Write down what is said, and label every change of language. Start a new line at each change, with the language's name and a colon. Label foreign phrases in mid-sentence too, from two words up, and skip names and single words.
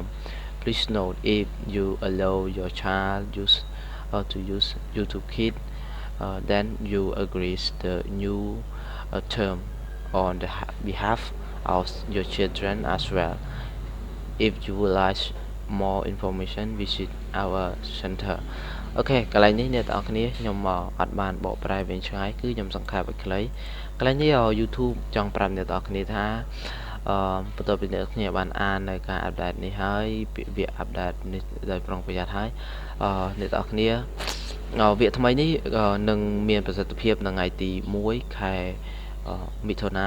English: Please note if you allow your child to use YouTube Kids, then you agree the new term on the behalf of your children as well. If you would like more information, visit our center.
Khmer: អូខេកន្លែងនេះអ្នកទាំងអស់គ្នាខ្ញុំអត់បានបកប្រែវិញឆ្ងាយគឺខ្ញុំសង្ខេបឲ្យខ្លីកន្លែងនេះ YouTube ចង់ប្រាប់អ្នកទាំងអស់គ្នាថាបន្ទាប់ពីអ្នកគ្នាបានអាននៅការអាប់ដេតនេះហើយវាអាប់ដេតនេះដោយប្រុងប្រយ័ត្នហើយអ្នកទាំងអស់គ្នាវាថ្មីនេះនឹងមានប្រសិទ្ធភាពនៅថ្ងៃទី1ខែមិថុនា